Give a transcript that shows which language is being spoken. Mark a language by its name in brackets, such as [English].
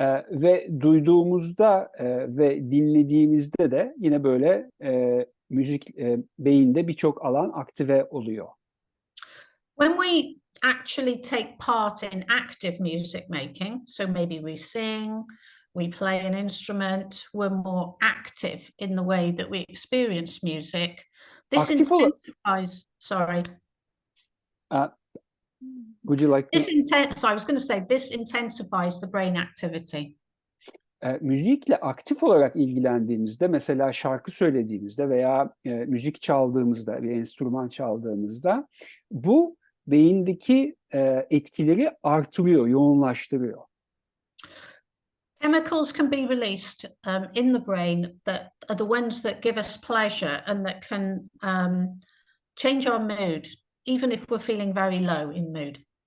[Turkish] Ve duyduğumuzda ve dinlediğimizde de yine böyle müzik beyinde birçok alan aktive oluyor. [English] When we actually take part in active music making, so maybe we sing, we play an instrument, we're more active in the way that we experience music. This intensifies, sorry. Would you like to... I was going to say this intensifies the brain activity. [Turkish] Müzikle aktif olarak ilgilendiğimizde, mesela şarkı söylediğimizde veya müzik çaldığımızda, bir enstrüman çaldığımızda bu beyindeki etkileri artırıyor, yoğunlaştırıyor. [English] Chemicals can be released in the brain that are the ones that give us pleasure and that can change our mood, even if we're feeling very low in mood.